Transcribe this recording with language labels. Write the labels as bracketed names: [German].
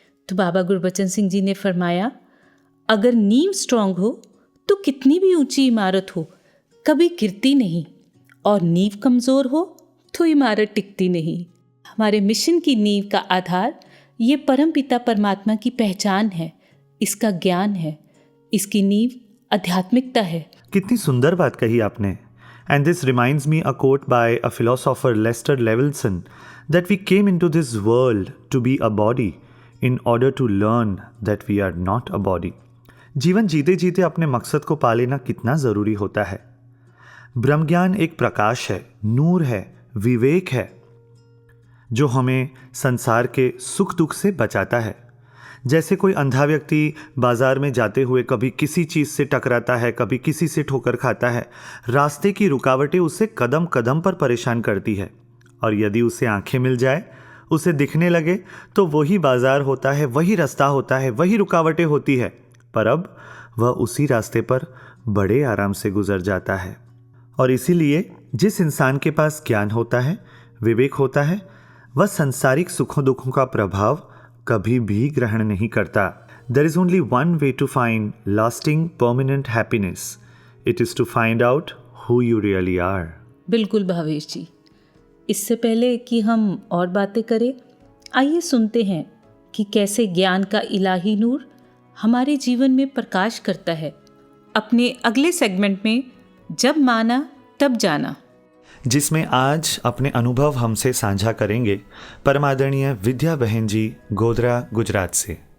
[Hindi] तो बाबा गुरबचन सिंह जी ने फरमाया, अगर नींव स्ट्रांग हो तो कितनी भी ऊंची इमारत हो कभी गिरती नहीं, और नींव कमज़ोर हो तो इमारत टिकती नहीं। हमारे मिशन की नींव का आधार ये परमपिता परमात्मा की पहचान है, इसका ज्ञान है, इसकी नींव आध्यात्मिकता है। कितनी सुंदर बात कही आपने। [English] And this reminds me a quote by a philosopher Lester Levinson that we came into this world to be a body in order to learn that we are not a body. [Hindi] जीवन जीते जीते अपने मकसद को पा लेना कितना ज़रूरी होता है। ब्रह्म ज्ञान एक प्रकाश है, नूर है, विवेक है, जो हमें संसार के सुख दुख से बचाता है। जैसे कोई अंधा व्यक्ति बाजार में जाते हुए कभी किसी चीज़ से टकराता है, कभी किसी से ठोकर खाता है, रास्ते की रुकावटें उसे कदम कदम पर परेशान करती है, और यदि उसे आंखें मिल जाए, उसे दिखने लगे, तो वही बाजार होता है, वही रास्ता होता है, वही रुकावटें होती है, पर अब वह उसी रास्ते पर बड़े आराम से गुजर जाता है। और इसीलिए जिस इंसान के पास ज्ञान होता है, विवेक होता है, वह सांसारिक सुखों दुखों का प्रभाव कभी भी ग्रहण नहीं करता। [English] There is only one way to find lasting permanent happiness. It is to find out who you really are. [Hindi] बिल्कुल भावेश जी, इससे पहले कि हम और बातें करें, आइए सुनते हैं कि कैसे ज्ञान का इलाही नूर हमारे जीवन में प्रकाश करता है अपने अगले सेगमेंट में जब माना तब जाना, जिसमें आज अपने अनुभव हमसे साझा करेंगे परमादरणीय विद्या बहन जी गोधरा गुजरात से।